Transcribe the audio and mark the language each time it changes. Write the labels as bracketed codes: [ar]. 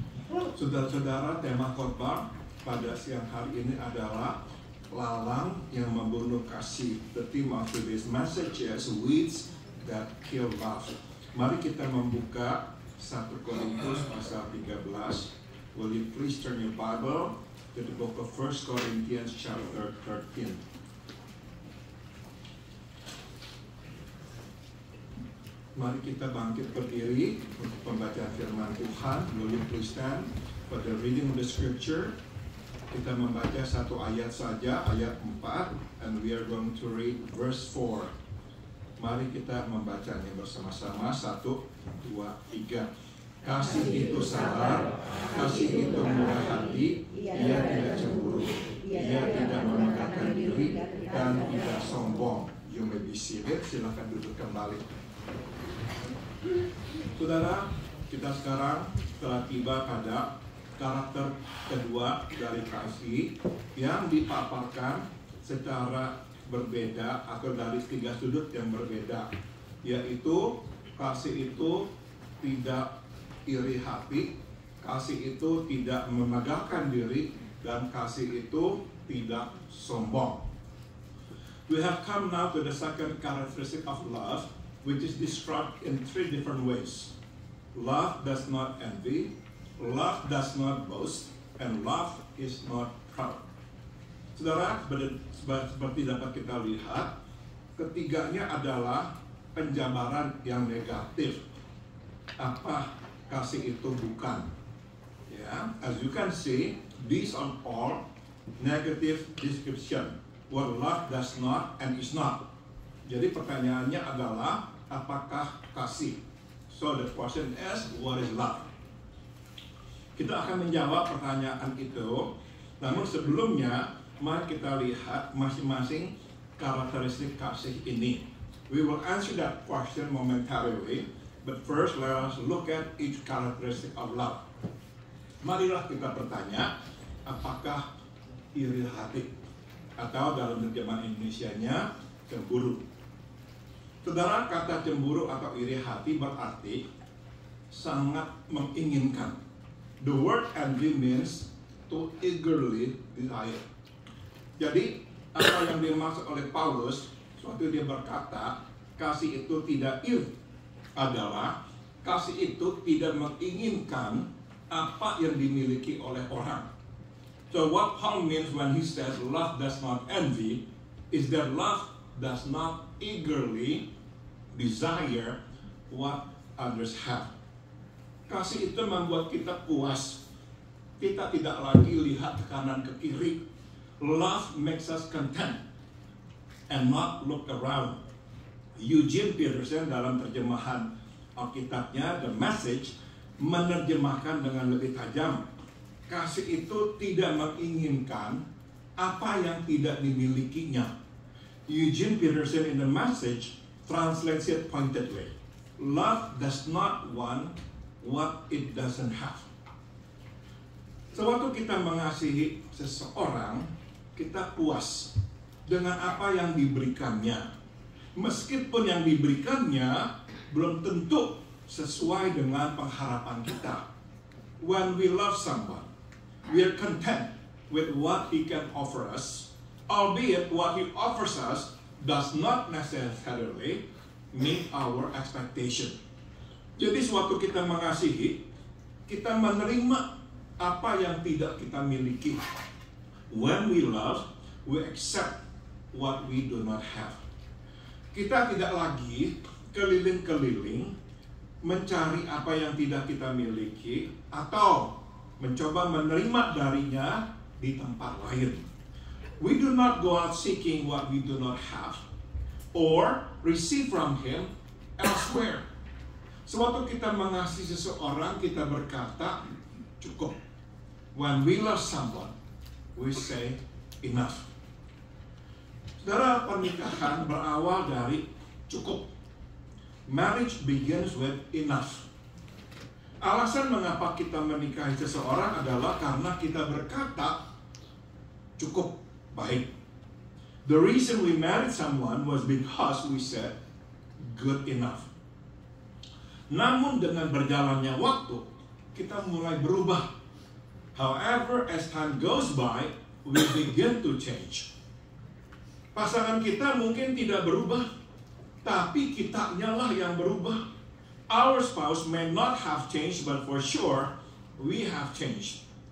[id] Saudara-saudara, tema khotbah pada siang hari ini adalah lalang yang membunuh kasih. [en] The theme of today's message is weeds that kill love. [id] Mari kita membuka 1 Korintus pasal 13. [en] Will you please turn your Bible to the book of 1 Corinthians chapter 13. [id] Mari kita bangkit berdiri untuk pembacaan firman Tuhan. [en] Will you please stand for the reading of the scripture? [id] Kita membaca satu ayat saja, ayat 4, [en] and we are going to read verse 4. [id] Mari kita membacanya bersama-sama. 1, 2, 3. Kasih itu sabar, kasih itu murah hati, ia tidak cemburu, ia tidak memegahkan diri, dan tidak sombong. [en] You may be seated, [id] silakan duduk kembali. Saudara, kita sekarang telah tiba pada karakter kedua dari kasih yang dipaparkan secara berbeda atau dari 3 sudut yang berbeda, yaitu kasih itu tidak iri hati, kasih itu tidak memegahkan diri, dan kasih itu tidak sombong. [en] We have come now to the second characteristic of love, which is described in 3 different ways. Love does not envy, love does not boast, and love is not proud. [id] Saudara, seperti dapat kita lihat, ketiganya adalah penjabaran yang negatif. Apa kasih itu bukan? Ya, [en] as you can see, these are all negative description. What love does not and is not. [id] Jadi pertanyaannya adalah apakah kasih? [en] So the question is, what is love? [id] Kita akan menjawab pertanyaan itu. Namun sebelumnya, mari kita lihat masing-masing karakteristik kasih ini. [en] We will answer that question momentarily, but first let us look at each characteristic of love. [id] Marilah kita bertanya, apakah iri hati? Atau dalam terjemahan Indonesianya, cemburu. Saudara, kata cemburu atau iri hati berarti sangat menginginkan. [en] The word envy means to eagerly desire. [id] Jadi, apa yang dimaksud oleh Paulus waktu dia berkata, kasih itu tidak iri, adalah kasih itu tidak menginginkan apa yang dimiliki oleh orang. [en] So what Paul means when he says love does not envy is that love does not eagerly desire what others have. [id] Kasih itu membuat kita puas. Kita tidak lagi lihat ke kanan ke kiri. [en] Love makes us content and not look around. [id] Eugene Peterson dalam terjemahan Alkitabnya The Message menerjemahkan dengan lebih tajam. Kasih itu tidak menginginkan apa yang tidak dimilikinya. [en] Eugene Peterson in The Message translates it pointedly. Love does not want what it doesn't have. [id] Sewaktu kita mengasihi seseorang, kita puas dengan apa yang diberikannya. Meskipun yang diberikannya belum tentu sesuai dengan pengharapan kita. [en] When we love someone, we are content with what he can offer us, albeit what he offers us does not necessarily meet our expectation. [id] Jadi sewaktu kita mengasihi, kita menerima apa yang tidak kita miliki. [en] When we love, we accept what we do not have. [id] Kita tidak lagi keliling-keliling mencari apa yang tidak kita miliki atau mencoba menerima darinya di tempat lain. [en] We do not go out seeking what we do not have or receive from him elsewhere. [id] Sewaktu kita mengasihi seseorang, kita berkata cukup. [en] When we love someone, we say enough. [id] Saudara, pernikahan berawal dari cukup. [en] Marriage begins with enough. [id] Alasan mengapa kita menikahi seseorang adalah karena kita berkata cukup baik. [en] The reason we married someone was because we said good enough. [id] Namun dengan berjalannya waktu, kita mulai berubah. [en] However, as time goes by, we begin to change. [id] Pasangan kita mungkin tidak berubah, tapi kitanya lah yang berubah. [en] Our spouse may not have changed, but for sure, we have changed.